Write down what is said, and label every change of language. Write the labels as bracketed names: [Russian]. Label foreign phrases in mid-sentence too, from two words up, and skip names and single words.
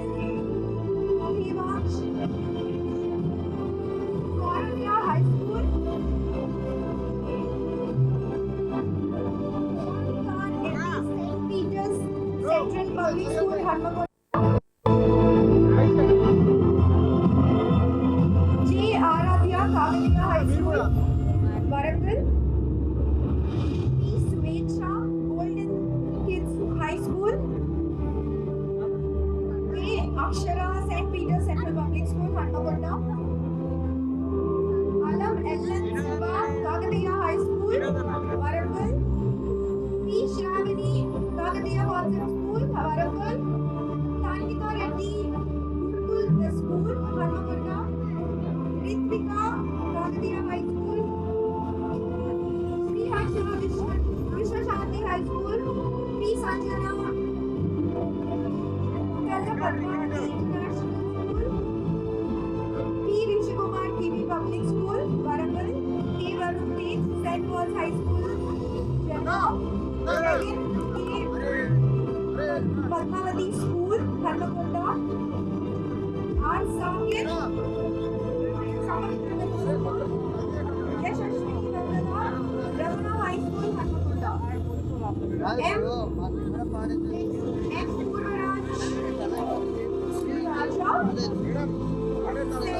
[English] Devansh Kauranya High School, St. Peter's Central Public School, Harmakonda. J. Aradhya Kavaliya High School, Warangal. P. Swecha Golden Kids High School. K. Akshara St. Peter's Central Public School, Harmakonda. Alam Ellen Silva Kakatiya High School, Warangal. P. Shravani Kakatiya Concept School, Warangal. Tanvika Reddy Gurukul School, Harmakonda. Ritvika Kakatiya High School. Sri Harshila Vishwa Shanti High School. P. Sanjana Kalla Padmavati International School. P. Rishikumar TV Public School, Warangal. K. Varun Tej St. Paul's High School, Jannah. Again, K. Padmavati School, Harmakonda. R. Sakir Yashashri Vandana Ramana High School, Harmakonda. M. Purvaraj Raja St.